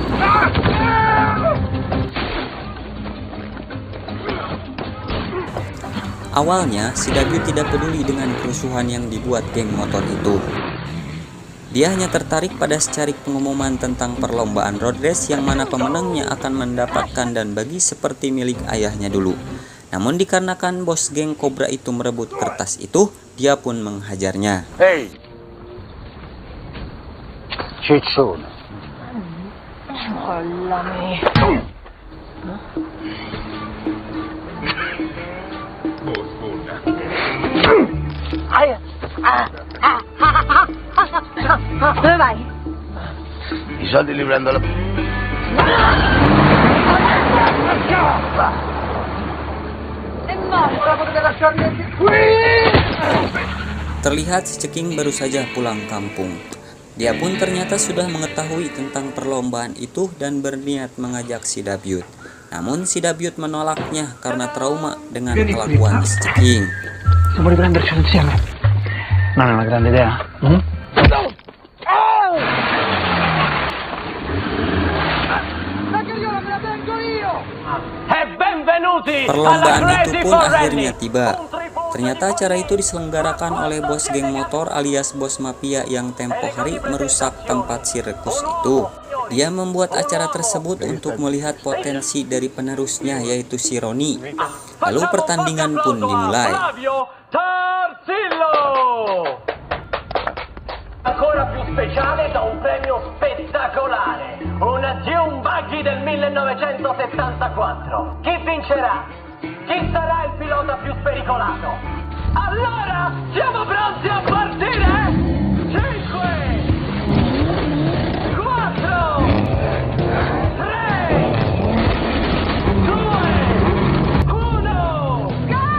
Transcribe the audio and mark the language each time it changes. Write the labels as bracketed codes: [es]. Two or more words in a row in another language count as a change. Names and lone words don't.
[id] Awalnya si Dabyut tidak peduli dengan kerusuhan yang dibuat geng motor itu. Dia hanya tertarik pada secarik pengumuman tentang perlombaan [en] road race [id] yang mana pemenangnya akan mendapatkan dan bagi seperti milik ayahnya dulu. Namun dikarenakan bos geng Cobra itu merebut kertas itu, dia pun menghajarnya. [it] Ehi! Ciccione! Mollami. Dove vai? I soldi li prendo la... È morto! Potete lasciarmi qui! [id] Terlihat si Ceking baru saja pulang kampung. Dia pun ternyata sudah mengetahui tentang perlombaan itu dan berniat mengajak si Dabyut. Namun si Dabyut menolaknya karena trauma dengan kelakuan si Ceking. [it] Siamo di prendercelo insieme. Non è una grande idea? [id] Perlombaan itu pun akhirnya tiba. Ternyata acara itu diselenggarakan oleh bos geng motor alias bos mafia yang tempo hari merusak tempat sirkus itu. Dia membuat acara tersebut untuk melihat potensi dari penerusnya, yaitu si Roni. Lalu pertandingan pun dimulai. [it] Ancora più speciale da un premio spettacolare, una Dune Buggy del 1974. Chi vincerà? Chi sarà il pilota più spericolato? Allora, siamo pronti a partire? 5, 4, 3, 2, 1, go!